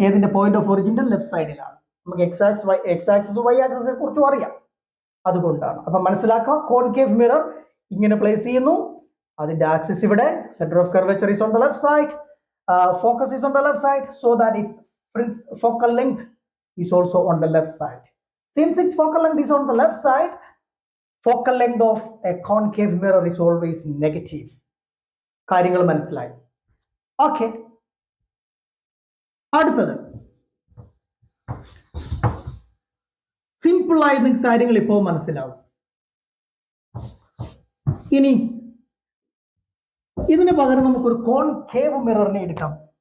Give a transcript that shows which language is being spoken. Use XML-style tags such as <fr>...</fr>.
<ml>ഏതിന്റെ point of ഒറിജിന്റെ left സൈഡിലാണ്. നമുക്ക് എക്സ് ആക്സിസ് വൈ ആക്സിസിനെ കുറിച്ചും അറിയാം, അതുകൊണ്ടാണ്. അപ്പൊ മനസ്സിലാക്കുക, കോൺകേവ് മിറർ ഇങ്ങനെ പ്ലേസ് ചെയ്യുന്നു. അതിന്റെ ആക്സിസ് ഇവിടെ,</ml> <en>Centre of curvature is on the left side, focus is on the left side, so that its focal length is also on the left side. Since its focal length is on the left side, focal length of a concave mirror is always negative.</en> <ml>കാര്യങ്ങൾ മനസ്സിലായി? Okay, അടുത്തത് simple ആയി നിങ്ങൾക്ക് കാര്യങ്ങൾ ഇപ്പോൾ മനസ്സിലാവും. ഇനി ഇതിന് പകരം നമുക്കൊരു കോൺകേവ് മിററിനെ എടുക്കാം.</ml>